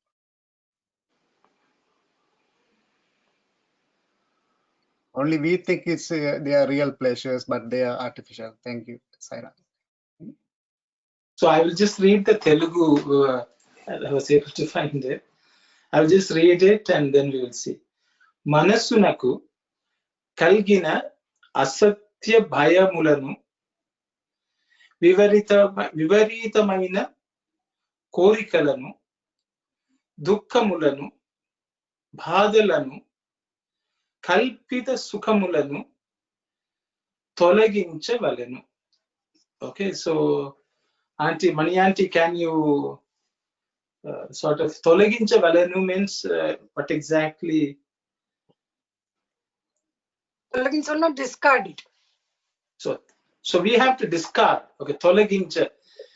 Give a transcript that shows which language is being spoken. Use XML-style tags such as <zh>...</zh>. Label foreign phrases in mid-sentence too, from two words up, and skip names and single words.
<en>Only we think it's they are real pleasures, but they are artificial. Thank you, Saira. So I will just read the Telugu. I was able to find it. I will just read it and then we will see.</en> <te>మనసునకు కల్గిన అసత్య భయములను వివరీతమయిన కోరికలను దుఃఖములను బాధలను కల్పిత సుఖములను తొలగించవలెను.</te> <en>Okay, so Mani Auntie, can you sort of tolaginchavalenu means what exactly? Tolaginchavalenu, discard it. So we have to discard. Okay, tolagincha.</en>